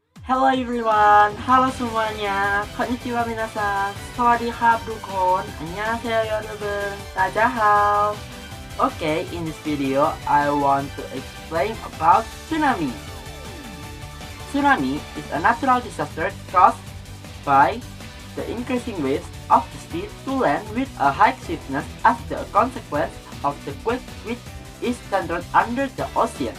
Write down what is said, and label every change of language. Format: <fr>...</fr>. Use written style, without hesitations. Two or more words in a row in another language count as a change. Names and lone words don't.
<en>Hello everyone!</en> <id>Halo semuanya!</id> <ja>こんにちは皆さん!</ja> <th>Sawadee-krap ทุกคน</th> <ko>안녕하세요 여러분!</ko> <zh>大家好!</zh> <en>Okay, in this video, I want to explain about tsunami. Tsunami is a natural disaster caused by the increasing waves of the sea to land with a high swiftness as the consequence of the quake which is centered under the ocean.</en>